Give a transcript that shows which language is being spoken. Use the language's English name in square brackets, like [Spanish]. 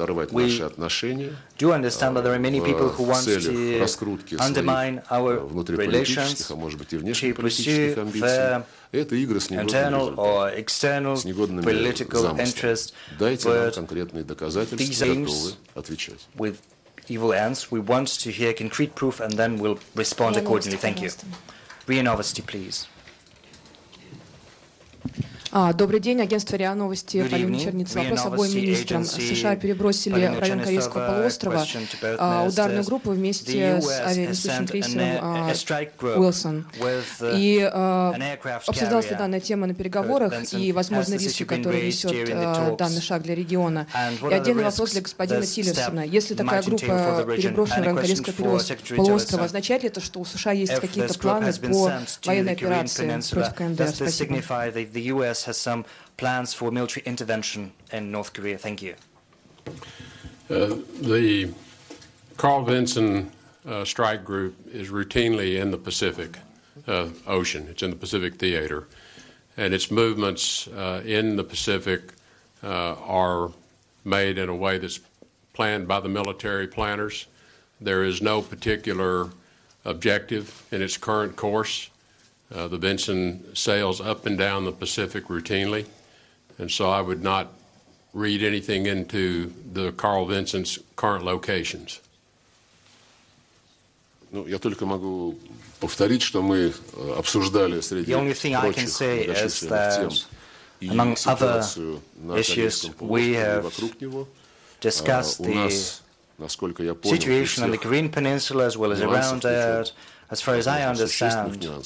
[English] We do understand that there are many people who want to undermine our relations, to pursue their internal or external political interest, but these aims with evil ends, we want to hear concrete proof and then we'll respond accordingly. Thank you. RIA Novosti, please. [Russian] Добрый день, агентство РИА Новости, Полина Черница. Вопрос обоим министрам. США перебросили в район Корейского полуострова ударную группу вместе с авианесущим крейсером «Уилсон». И обсуждалась ли данная тема на переговорах и возможные риски, которые несет данный шаг для региона. И отдельный вопрос для господина Тиллерсона. Если такая группа переброшена в район Корейского полуострова, означает ли это, что у США есть какие-то планы по военной операции против КНДР? Спасибо. [English] Has some plans for military intervention in North Korea. Thank you. The Carl Vinson strike group is routinely in the Pacific Ocean. It's in the Pacific theater. And its movements in the Pacific are made in a way that's planned by the military planners. There is no particular objective in its current course. The Vinson sails up and down the Pacific routinely, and so I would not read anything into the Carl Vinson's current locations. [Russian] Я только могу повторить, что мы обсуждали среди прочих многочисленных тем и ситуацию на Корейском полуострове вокруг него. У нас, насколько я понял, [English] situation on the Korean Peninsula as well as around it, as far as I understand.